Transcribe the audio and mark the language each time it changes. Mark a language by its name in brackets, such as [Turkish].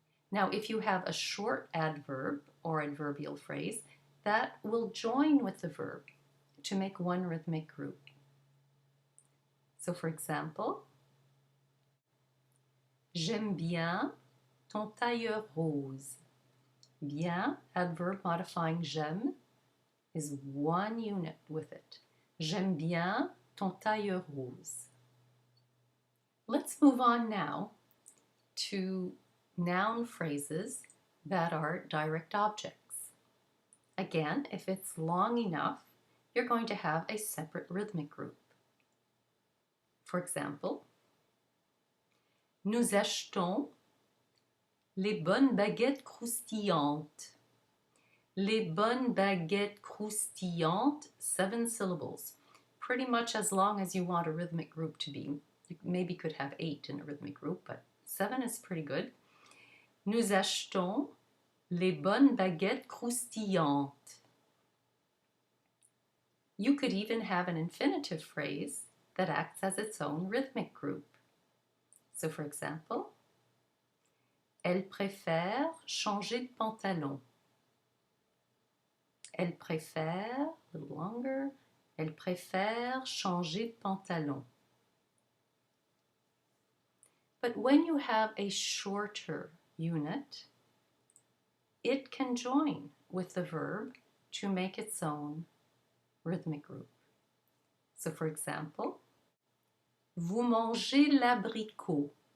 [English] Now, if you have a short adverb or adverbial phrase, that will join with the verb to make one rhythmic group. So, for example, [French] j'aime bien ton tailleur rose. [English] Bien, adverb modifying j'aime, is one unit with it. [French] J'aime bien ton tailleur rose. [English] Let's move on now to noun phrases that are direct objects. Again, if it's long enough, you're going to have a separate rhythmic group. For example, [French] nous achetons les bonnes baguettes croustillantes. Les bonnes baguettes croustillantes, [English] 7 syllables. Pretty much as long as you want a rhythmic group to be. You maybe could have 8 in a rhythmic group, but 7 is pretty good. [French] Nous achetons les bonnes baguettes croustillantes. [English] You could even have an infinitive phrase that acts as its own rhythmic group. So for example, [French] elle préfère changer de pantalon. Elle préfère, [English] a little longer, [French] elle préfère changer de pantalon. [English] But when you have a shorter unit, it can join with the verb to make its own rhythmic group. So for example, [French] vous mangez l'abricot.